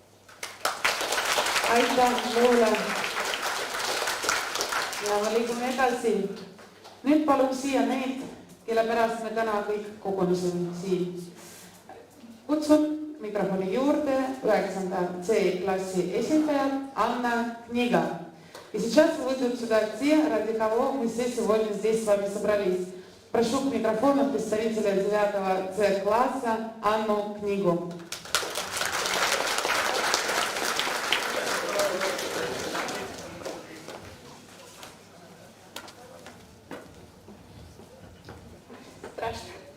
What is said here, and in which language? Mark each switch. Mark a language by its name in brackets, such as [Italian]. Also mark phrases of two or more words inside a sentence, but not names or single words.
[Estonian] Aitäh, Luule! Ja me liigume edasi. Nüüd palun siia neid, kelle pärast me täna kõik kogunusime siin. Kutsun mikrofoni juurde 9. C-klassi esindajad Anna Kniga. [Russian] И сейчас выйдут сюда те, ради кого мы все сегодня здесь с вами собрались. Прошу к микрофону представителя 9 С-класса Анну Книгу. Страшно.